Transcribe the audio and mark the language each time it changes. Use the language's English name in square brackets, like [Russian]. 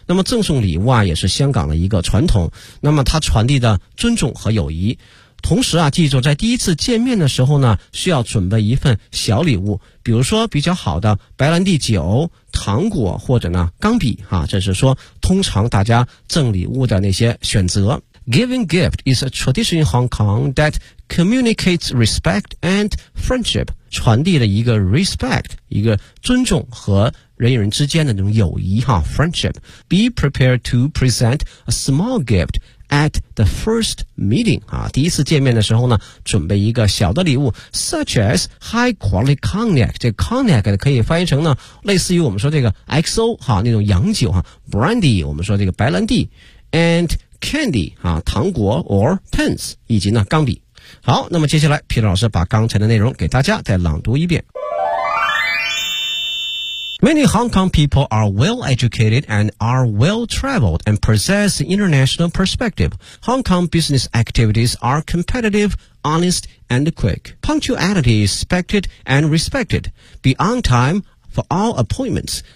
[Chinese] 那么赠送礼物啊，也是香港的一个传统。那么它传递的尊重和友谊。同时啊，记住在第一次见面的时候呢，需要准备一份小礼物，比如说比较好的白兰地酒、糖果或者呢钢笔哈、啊。这是说通常大家赠礼物的那些选择。 [English] Giving gift is a tradition in Hong Kong that communicates respect and friendship. [Chinese] 传递了一个 respect, 一个尊重和人与人之间的那种友谊哈 ,friendship. [English] Be prepared to present a small gift at the first meeting. [Chinese] 啊，第一次见面的时候呢，准备一个小的礼物 , [English] such as high quality cognac. [Chinese] 这 cognac 可以翻译成呢，类似于我们说这个 XO, 哈，那种洋酒哈 ,brandy, 我们说这个白兰地 ,and candy 啊，糖果 or pens 以及呢钢笔。好，那么接下来皮特老师把刚才的内容给大家再朗读一遍。 [English] Many Hong Kong people are well-educated and are well-traveled and possess an international perspective. Hong Kong business activities are competitive, honest, and quick. Punctuality is expected and respected. Be on time for all appointments.